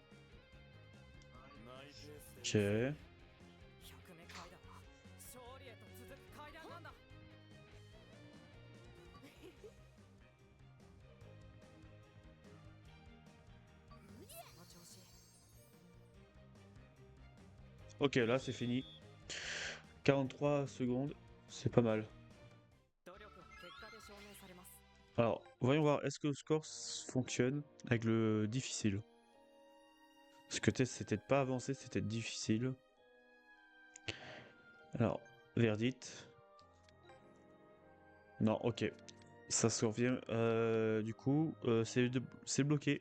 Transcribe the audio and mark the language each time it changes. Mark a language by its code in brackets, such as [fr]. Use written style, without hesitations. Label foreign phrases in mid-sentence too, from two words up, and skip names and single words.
[ja] マイペースで行くぜ。 Ok. 百目階段は勝利へと続く階段なんだ。その調子。 [fr] Ok, là c'est fini. 43 secondes, c'est pas mal. [ja] 努力は結果で証明されます。 [fr] Alors, voyons voir, est-ce que le score fonctionne avec le difficile? Parce que c'était pas avancé, c'était difficile. Alors, verdict. Non, ok. Ça survient. Du coup, c'est bloqué.